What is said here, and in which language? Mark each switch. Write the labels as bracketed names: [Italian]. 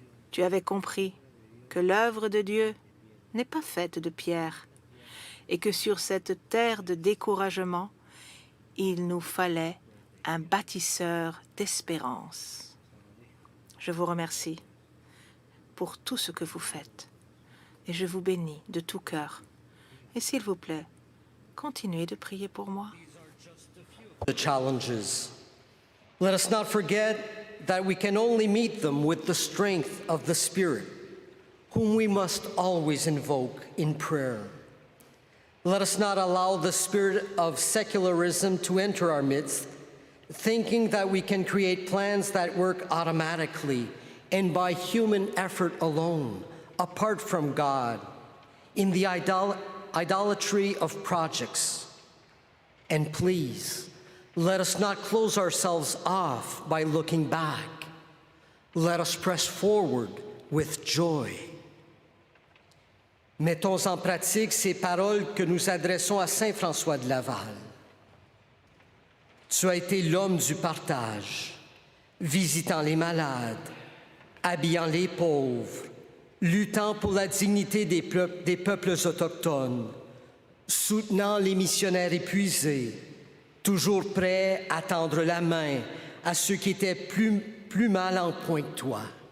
[French] Tu avais compris que l'œuvre de Dieu n'est pas faite de pierre et que sur cette terre de découragement, il nous fallait un bâtisseur d'espérance. Je vous remercie pour tout ce que vous faites et je vous bénis de tout cœur. Et s'il vous plaît, continuez de prier pour moi. [English] The challenges. Let us not forget that we can only meet them with the strength of the Spirit, whom we must always invoke in prayer. Let us not allow the spirit of secularism to enter our midst, thinking that we can create plans that work automatically and by human effort alone, apart from God, in the idolatry of projects. And please, let us not close ourselves off by looking back. Let us press forward with joy. [French] Mettons en pratique ces paroles que nous adressons à Saint François de Laval. Tu as été l'homme du partage, visitant les malades, habillant les pauvres, luttant pour la dignité des peuples autochtones, soutenant les missionnaires épuisés, toujours prêt à tendre la main à ceux qui étaient plus mal en point que toi.